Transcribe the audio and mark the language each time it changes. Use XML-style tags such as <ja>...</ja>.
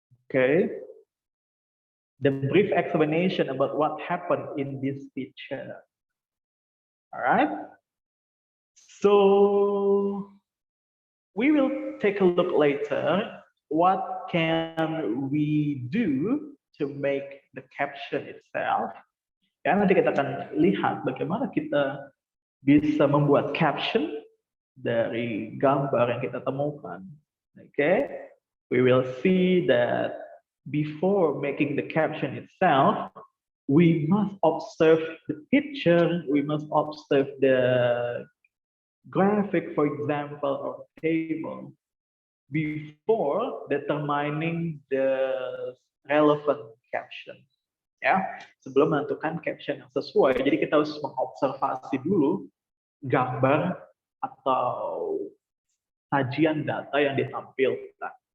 <en>Okay, the brief explanation about what happened in this picture. All right, so we will take a look later. What can we do to make the caption itself?</en> <id>Ya, nanti kita akan lihat bagaimana kita bisa membuat caption dari gambar yang kita temukan.</id> <en>Okay, we will see that before making the caption itself, we must observe the picture, we must observe the graphic, for example, or table before determining the relevant caption. Yeah,</en> <id>sebelum menentukan caption yang sesuai. Jadi kita harus mengobservasi dulu gambar atau sajian data yang ditampilkan.</id>